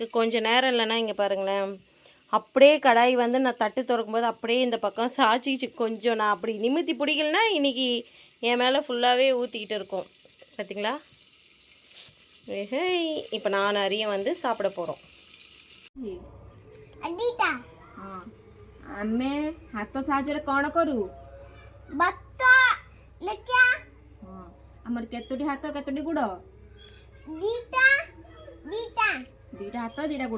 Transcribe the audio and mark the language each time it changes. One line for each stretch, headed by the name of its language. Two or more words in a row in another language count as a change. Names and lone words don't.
Tamil: கொஞ்சம் நேரம் இல்லைன்னா இங்கே பாருங்களேன், அப்படியே கடாய் வந்து நான் தட்டு திறக்கும்போது அப்படியே இந்த பக்கம் சாய்ச்சிச்சு. கொஞ்சம் நான் அப்படி நிமித்தி பிடிக்கலனா இன்றைக்கி என் மேலே ஃபுல்லாகவே ஊற்றிக்கிட்டு இருக்கோம். பார்த்தீங்களா, இப்போ நான் அரியும் வந்து சாப்பிட போகிறோம்.
Odia: ଆମେ ହାତ ସାହାଯ୍ୟରେ କ'ଣ କରୁ? ଆମର କେତୋଟି ହାତ କେତୋଟି ଗୋଡ଼? ଦିଟା ହାତ ଦିଟା ଗୋଡ଼।